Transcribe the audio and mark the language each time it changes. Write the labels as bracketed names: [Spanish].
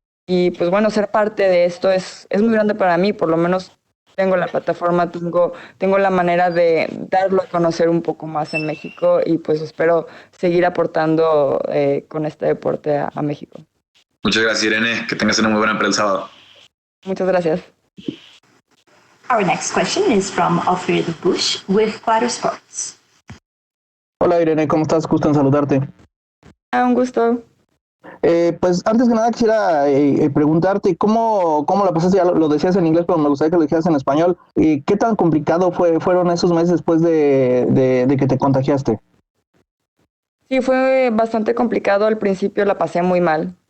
[Spanish] Y pues bueno, ser parte de esto es muy grande para mí, por lo menos tengo la plataforma, tengo la manera de darlo a conocer un poco más en México y pues espero seguir aportando con este deporte a México. Muchas gracias, Irene. Que tengas una muy buena pelea el sábado. Muchas gracias. [English] Our next question is from Alfredo Bush with Claro Sports. [Spanish] Hola Irene, ¿cómo estás? Gusto en saludarte. Un gusto. Pues antes que nada quisiera preguntarte cómo la pasaste, ya lo decías en inglés, pero me gustaría que lo dijeras en español. ¿Qué tan complicado fueron esos meses después de que te contagiaste? Sí, fue bastante complicado. Al principio la pasé muy mal.